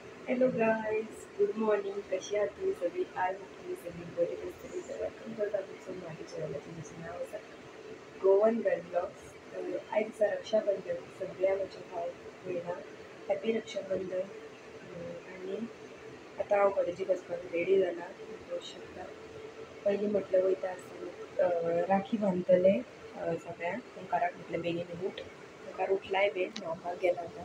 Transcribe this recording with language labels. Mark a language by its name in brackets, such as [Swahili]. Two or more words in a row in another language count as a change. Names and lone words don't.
[English] hello guys, good morning. [Marathi] कशी आहात तुम्ही सगळी? आज तुम्ही सगळी बरी असतली तर वेलकम करता तुमचं माझ्या चॅनलचं तुमचं नाव असं गोवन गर्ल ब्लॉग्स. आजचा रक्षाबंधन सगळ्या माझ्या भाव भयणां हॅपी रक्षाबंधन. [Konkani] आणि आता हांव कॉलेजी वचपाक रेडी जाला. पळोवंक शकता. पयलीं म्हटलं वयता आसतना राखी बांदतले सगळ्यांक. ओंकाराक म्हटलें बेगीन उठ. ओंकार उठलाय बी न्हांवपाक गेला आतां.